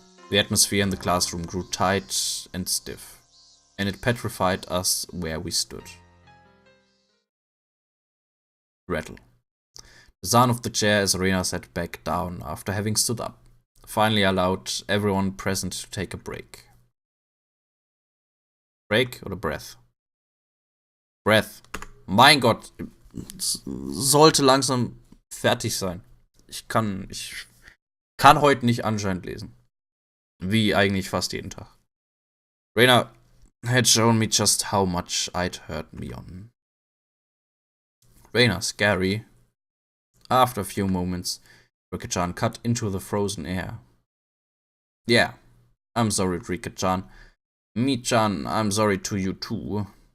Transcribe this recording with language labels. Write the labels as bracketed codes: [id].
[en] The atmosphere in the classroom grew tight and stiff, and it petrified us where we stood. Rattle. The sound of the chair as Reina sat back down after having stood up finally allowed everyone present to take a break. Break oder Breath? Breath. [de] Mein Gott, sollte langsam fertig sein. Ich kann heute nicht anscheinend lesen. Wie eigentlich fast jeden Tag. [en] Reina had shown me just how much I'd hurt Mion. Reina, scary. After a few moments, Rika-chan cut into the frozen air. Yeah, I'm sorry, Rika-chan. Mi-chan, I'm sorry to you too.